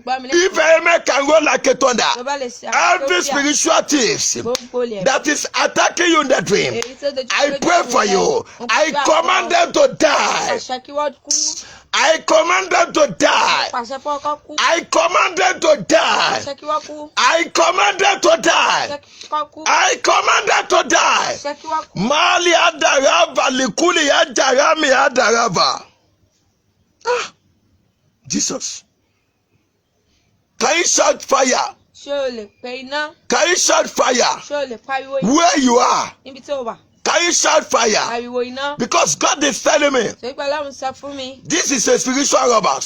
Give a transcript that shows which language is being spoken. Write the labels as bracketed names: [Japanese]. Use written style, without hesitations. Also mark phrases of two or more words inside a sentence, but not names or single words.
[English] If enemy can go like a thunder, every spiritual thief that is attacking you in the dream, I pray for you. I command them to die. I command them to die. I command them to die. I command them to die. I command them to die. Mali adarava likuli adarami adarava. Jesus. Can you shout fire? Can you shout fire? Where you are? Can you shout fire? Because God is telling me this is a spiritual robbers.